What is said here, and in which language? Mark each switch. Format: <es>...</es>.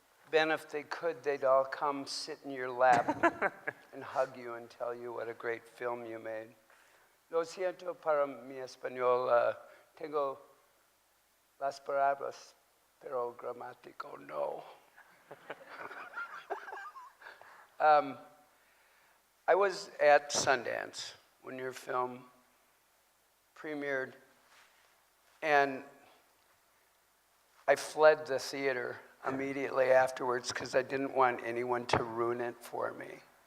<en>Ben, if they could, they'd all come sit in your lap and hug you and tell you what a great film you made.</en> <es>Lo siento para mi español. Tengo las palabras, pero gramático no.</es> <en>I was at Sundance when your film premiered, and I fled the theater immediately afterwards because I didn't want anyone to ruin it for me.</en>